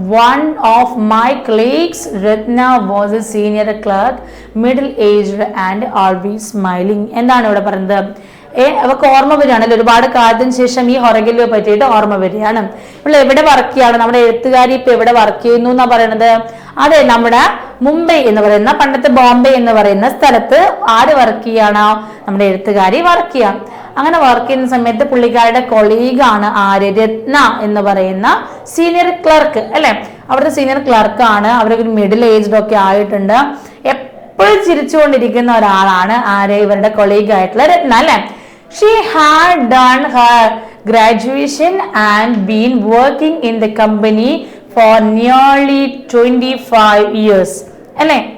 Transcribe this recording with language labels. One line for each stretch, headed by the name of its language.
English: One of my colleagues, Ratna, was a senior clerk, middle-aged and always smiling.
Malayalam: എന്താണ് ഇവിടെ പറയുന്നത്, അവർക്ക് ഓർമ്മ വരികയാണല്ലോ, ഒരുപാട് കാലത്തിന് ശേഷം ഈ ഹൊറഗലുവിനെ പറ്റിയിട്ട് ഓർമ്മ വരികയാണ്. ഇപ്പോൾ എവിടെ വർക്ക് ചെയ്യാണ് നമ്മുടെ എഴുത്തുകാരി, ഇപ്പൊ എവിടെ വർക്ക് ചെയ്യുന്നു എന്നാ പറയണത്, അതെ നമ്മുടെ മുംബൈ എന്ന് പറയുന്ന പണ്ടത്തെ ബോംബെ എന്ന് പറയുന്ന സ്ഥലത്ത് ആര് വർക്ക് ചെയ്യാണ്, നമ്മുടെ എഴുത്തുകാരി വർക്ക് ചെയ്യാം. അങ്ങനെ വർക്ക് ചെയ്യുന്ന സമയത്ത് പുള്ളിക്കാരുടെ കൊളീഗാണ് ആര്, രത്ന എന്ന് പറയുന്ന സീനിയർ ക്ലർക്ക് അല്ലെ. അവിടുത്തെ സീനിയർ ക്ലർക്കാണ്, അവരൊരു മിഡിൽ ഏജ്ഡ് ഒക്കെ ആയിട്ടുണ്ട്. എപ്പോഴും ചിരിച്ചുകൊണ്ടിരിക്കുന്ന ഒരാളാണ് ആര്, ഇവരുടെ കൊളീഗ് ആയിട്ടുള്ള രത്ന അല്ലെ.
English: She had done her graduation and been working in the company for nearly 25 years
Malayalam: അല്ലെ.